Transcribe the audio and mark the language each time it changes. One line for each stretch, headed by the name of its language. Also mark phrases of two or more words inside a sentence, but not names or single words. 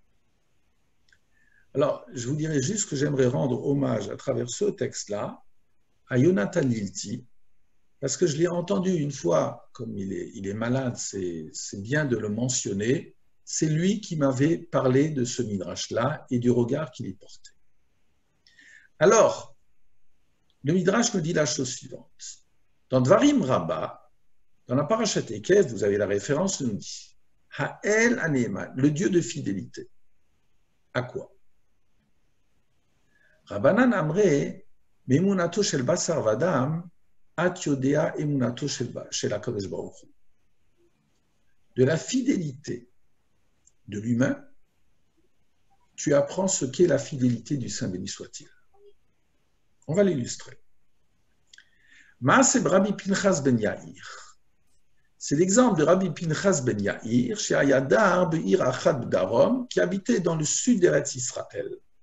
French: Alors, je vous dirais juste que j'aimerais rendre hommage à travers ce texte-là à Yonatan Lilti, parce que je l'ai entendu une fois, comme il est malade, c'est bien de le mentionner, c'est lui qui m'avait parlé de ce midrash-là et du regard qu'il y portait. Alors, le midrash me dit la chose suivante. Dans Dvarim Rabbah, dans la Parashat Ekev, vous avez la référence, nous dit
Hebrew: האל הנאמן,
French: le Dieu de fidélité. À quoi?
Hebrew: רבנן אמרי, מאמונתו של בשר ודם, את יודע אמונתו של הקדוש ברוך הוא.
French: De la fidélité de l'humain, tu apprends ce qu'est la fidélité du Saint béni soit-il. On va l'illustrer.
Hebrew: מעשה רבי פנחס בן יאיר.
French: C'est l'exemple de Rabbi Pinchas ben Yair, chez
Hebrew: היה דר בעיר אחד דרום,
French: qui habitait dans le sud d'Eretz Israël.